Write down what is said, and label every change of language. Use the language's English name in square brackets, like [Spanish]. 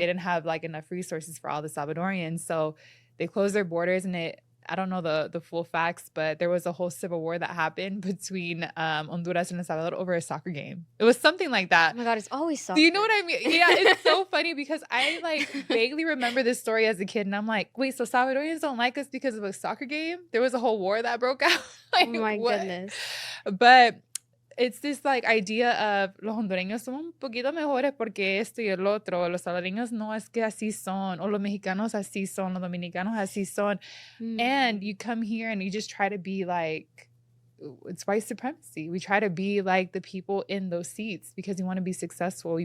[English] they didn't have like enough resources for all the Salvadorians. So they closed their borders and I don't know the full facts, but there was a whole civil war that happened between Honduras and El Salvador over a soccer game. It was something like that. Oh my God, it's always soccer. Do you know what I mean? Yeah, it's so funny because I like vaguely remember this story as a kid and I'm like, wait, so Salvadorians don't like us because of a soccer game? There was a whole war that broke out. Like, Oh my what? goodness. But it's this like idea of [Spanish] los hondureños son un poquito mejores porque esto y el otro. Los salvadoreños no es que así son. O los mexicanos así son. Los dominicanos así son. [English] And you come here and you just try to be like, it's white supremacy. We try to be like the people in those seats because we want to be successful.